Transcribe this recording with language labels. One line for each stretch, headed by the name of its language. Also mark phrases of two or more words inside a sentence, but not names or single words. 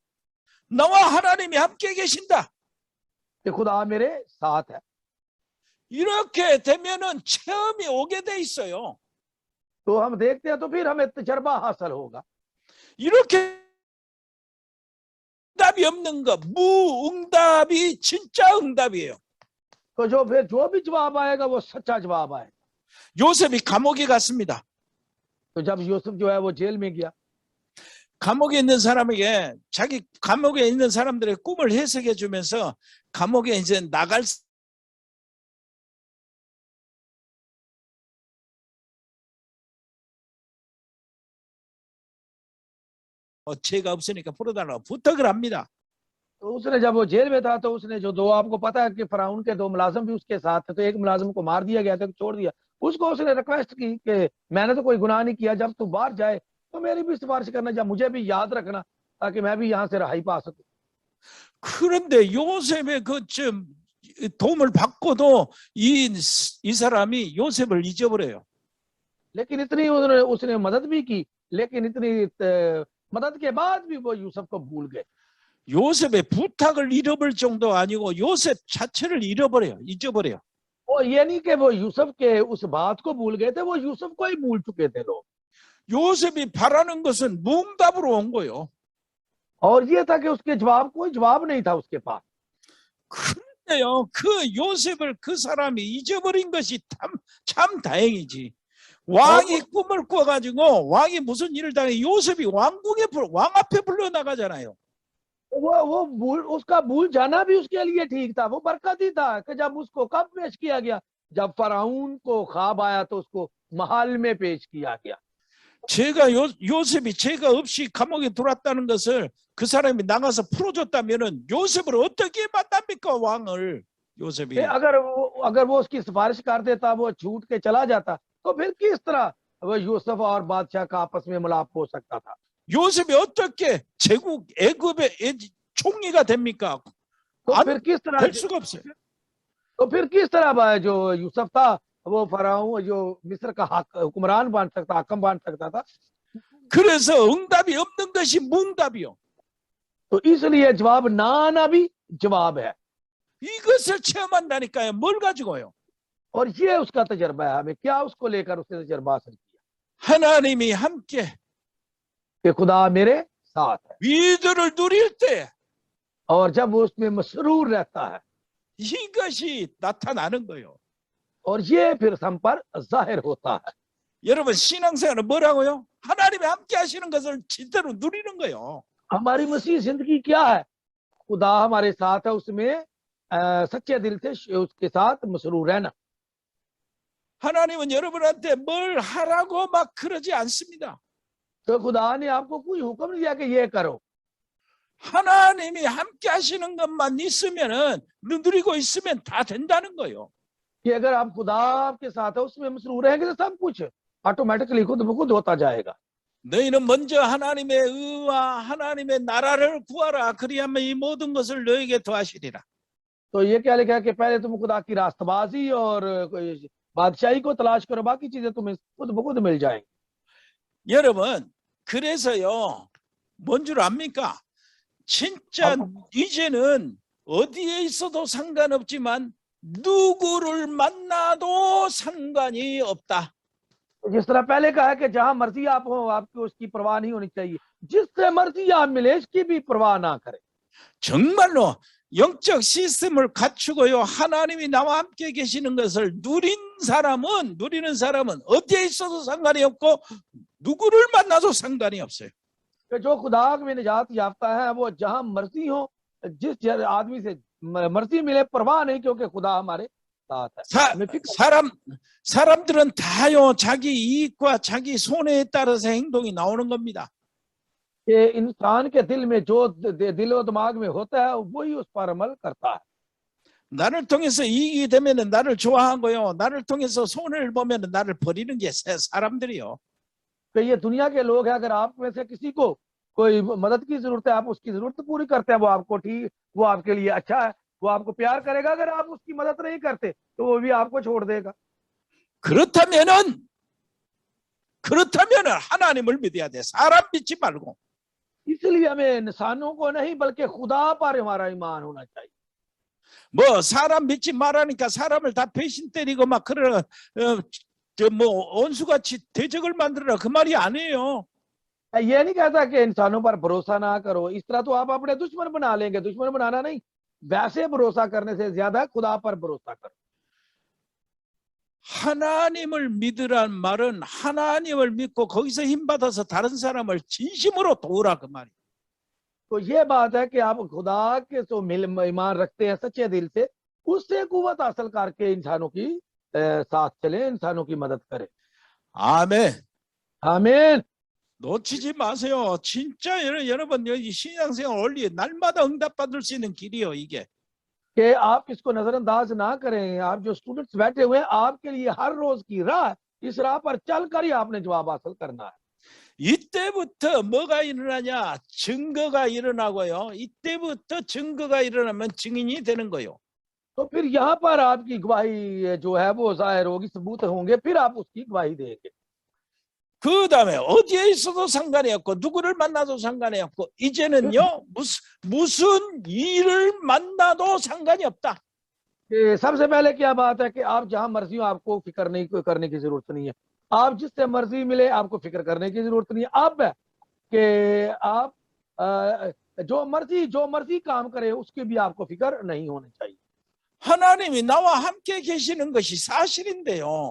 Korean: 나와 하나님이 함께 계신다.
Urdu: کہ خدا میرے ساتھ ہے.
Korean: 이렇게 되면은 체험이 오게 돼 있어요.
Urdu: تو ہم دیکھتے ہیں، تو پھر ہمیں تجربہ حاصل ہوگا.
Korean: 이렇게 응답이 없는 거, 무응답이 진짜 응답이에요.
Urdu: تو جو پھر جو بھی جواب آئے گا وہ سچا جواب آئے گا.
Korean: 요셉이 감옥에 갔습니다.
Urdu: تو جب یوسف جو ہے وہ جیل میں گیا,
Korean: 감옥에 있는 사람에게 자기 감옥에 있는 사람들의 꿈을 해석해 주면서 감옥에 이제 나갈 죄가 없으니까 풀어달라고 부탁을 합니다.
Urdu: تو اس نے جب وہ جیل میں تھا، تو اس نے جو دو، آپ کو پتا ہے کہ فرعون کے دو ملازم بھی اس کے ساتھ تھے، تو ایک ملازم کو مار دیا گیا تھا، چھوڑ دیا. اس کو اس نے ریکویسٹ کی کہ میں نے تو کوئی گناہ نہیں کیا، جب تو باہر جائے تو میری بھی سفارش کرنا، جب مجھے بھی یاد رکھنا، تاکہ میں بھی یہاں سے رہائی پا سکوں.
Korean: 그런데 요셉의 그좀 도움을 받고도 이 사람이 요셉을 잊어버려요.
Urdu: لیکن اتنی اس نے مدد بھی کی، لیکن اتنی مدد کے بعد بھی وہ یوسف کو بھول گئے.
Korean: 요셉의 부탁을 잃어버릴 정도 아니고 요셉 자체를 잊어버려요.
Urdu: وہ یہ نہیں کہ وہ یوسف کے اس بات کو بھول گئے تھے، وہ یوسف کو ہی بھول چکے تھے لوگ.
Korean: 요셉이 바라는 것은 무응답으로 온 거예요.
Urdu: اور یہ تھا کہ اس کے جواب، کوئی جواب نہیں تھا اس کے پاس.
Korean: 그런데요, 그 요셉을 그 사람이 잊어버린 것이 참 다행이지. 왕이 꿈을 꿔가지고 왕이 무슨 일을 당해 요셉이 왕 앞에 불러나가잖아요.
Urdu: وہ اس کا بھول جانا بھی اس کے لیے ٹھیک تھا، وہ برکت ہی تھا کہ جب اس کو کب پیش کیا گیا، جب فرعون کو خواب آیا تو اس کو محل میں پیش کیا گیا.
Korean: 요셉이 죄가 없이 감옥에 들어왔다는 것을 그 사람이 나가서 풀어줬다면은 요셉을 어떻게 만납니까, 왕을? 요셉이
Urdu: اگر وہ اس کی سفارش کر دیتا، وہ چھوٹ کے چلا جاتا، تو پھر کس طرح وہ یوسف اور بادشاہ کا آپس میں ملاپ ہو سکتا تھا?
Korean: 요셉이 어떻게 제국 애굽의 총리가 됩니까?
Urdu: تو پھر کس طرح
Korean: 될 수가 없어요.
Urdu: تو پھر کس طرح جو یوسف تھا وہ فرعون جو مصر کا حکمران بن سکتا، حاکم بن سکتا تھا?
Korean: 그래서 응답이 없는 것이 무응답이요.
Urdu: تو اس لیے جواب نہ آنا بھی جواب ہے,
Korean: 이것을 체험한다니까요. 뭘 가지고요?
Urdu: اور یہ اس کا تجربہ ہے. ہمیں کیا اس کو لے کر اس نے تجربہ حاصل کیا?
Korean: 하나님이 함께
Urdu: کہ خدا میرے ساتھ ہے,
Korean: 위대를 누릴 때
Urdu: اور جب وہ اس میں مسرور رہتا ہے,
Korean: 이것이 나타나는 거예요.
Urdu: اور یہ پھر ہم پر ظاہر ہوتا ہے.
Korean: 여러분 신앙생활은 뭐라고요? 하나님이 함께 하시는 것을 진짜로 누리는 거예요.
Urdu: ہماری مسیح زندگی کیا ہے؟ خدا ہمارے ساتھ ہے، اس میں سچے دل سے اس کے ساتھ مسرور رہنا.
Korean: 하나님은 여러분한테 뭘 하라고 막 그러지 않습니다.
Urdu: تو خدا نے آپ کو کوئی حکم نہیں دیا کہ یہ کرو.
Korean: 하나님이 함께 하시는 것만 있으면은 누리고 있으면 다 된다는 거예요.
Urdu: کہ اگر آپ خدا آپ کے ساتھ ہے، اس میں مسرور رہیں گے تو سب کچھ آٹومیٹکلی خود بخود ہوتا جائے گا.
Korean: 너희는 먼저 하나님의 의와 하나님의 나라를 구하라. 그리하면 이 모든 것을 너에게 더하시리라.
Urdu: تو یہ کیا لکھا ہے کہ پہلے تم خدا کی راستبازی اور بادشاہی کو تلاش کرو، باقی چیزیں تمہیں خود بخود مل جائیں گی.
Korean: 여러분, 그래서요, 뭔 줄 압니까? 진짜 이제는 어디에 있어도 상관없지만 누구를 만나도 상관이 없다.
Urdu: جس طرح پہلے کہا ہے کہ جہاں مرضی آپ ہو آپ کو اس کی پروا نہیں ہونی چاہیے، جس سے مرضی آپ ملے اس کی بھی پروا نہ کریں.
Korean: 정말로 영적 시스템을 갖추고요, 하나님이 나와 함께 계시는 것을 누리는 사람은 어디에 있어도 상관이 없고 누구를 만나도 상관이 없어요.
Urdu: کہ جو خدا میں نجات یافتہ ہے وہ جہاں مرضی ہو جس آدمی سے مرضی ملے پروا نہیں، کیونکہ خدا ہمارے ساتھ ہے.
Korean: 사람들은 다요 자기 이익과 자기 손해에 따라서 행동이 나오는 겁니다.
Urdu: کہ انسان کے دل میں جو دل و دماغ میں ہوتا ہے وہی اس پر عمل کرتا ہے.
Korean: 나를 통해서 이익이 되면 나를 좋아하고요, 나를 통해서 손해를 보면 나를 버리는 게 사람들이요.
Urdu: کہ یہ دنیا کے لوگ ہیں، اگر آپ میں سے کسی کو کوئی مدد کی ضرورت ہے، آپ اس کی ضرورت پوری کرتے ہیں، وہ آپ کو ٹھیک، وہ آپ کے لیے اچھا ہے، وہ آپ کو پیار کرے گا. اگر آپ اس کی مدد نہیں کرتے تو وہ بھی آپ کو چھوڑ دے گا.
Korean: 그렇다면은 하나님을 믿어야 돼. 사람 믿지 말고.
Urdu: اس لیے ہمیں انسانوں کو نہیں بلکہ خدا پر ہمارا ایمان ہونا چاہیے.
Korean: 뭐 사람 믿지 말라니까 사람을 다 배신 때리고 막 그러나 뭐 원수같이 대적을 만들어라 그 말이 아니에요.
Urdu: یہ نہیں کہتا کہ انسانوں پر بھروسا نہ کرو، اس طرح تو آپ اپنے دشمن بنا لیں گے. دشمن بنانا نہیں، ویسے بھروسا کرنے سے زیادہ خدا پر بھروسا کرو.
Korean: 하나님을 믿으란 말은 하나님을 믿고 거기서 힘 받아서 다른 사람을 진심으로 도우라 그 말이에요.
Urdu: تو یہ بات ہے کہ آپ خدا کے تو ایمان رکھتے ہیں سچے دل سے، اس سے قوت حاصل کر کے انسانوں کی ساتھ چلے، انسانوں کی مدد کریں.
Korean: 아멘.
Urdu: आमीन।
Korean: 놓치지 마세요. 진짜 여러분 여기 신앙생활 원리 날마다 응답받을 수 있는 길이요 이게.
Urdu: کہ آپ اس کو نظرانداز نہ کریں۔ آپ جو اسٹوڈنٹس بیٹھے ہوئے ہیں، آپ کے لیے ہر روز کی راہ، اس راہ پر چل کر ہی آپ نے جواب حاصل کرنا ہے.
Korean: 이때부터 뭐가 일어나냐? 증거가 일어나고요. 이때부터 증거가 일어나면 증인이 되는 거예요.
Urdu: تو پھر یہاں پر آپ کی گواہی جو ہے وہ ظاہر ہوگی، ثبوت ہوں گے، پھر آپ اس کی گواہی دیں گے.
Korean: 그 다음에 어디에 있어도 상관이 없고 누구를 만나도 상관이 없고 이제는요 무슨 일을 만나도 상관이 없다.
Urdu: سب سے پہلے کیا بات ہے کہ آپ جہاں مرضی ہو آپ کو فکر نہیں کرنے کی ضرورت نہیں ہے. آپ جس سے مرضی ملے آپ کو فکر کرنے کی ضرورت نہیں ہے. اب ہے کہ آپ جو مرضی کام کرے اس کی بھی آپ کو فکر نہیں ہونی چاہیے.
Korean: 하나님이 나와 함께 계시는 것이 사실인데요.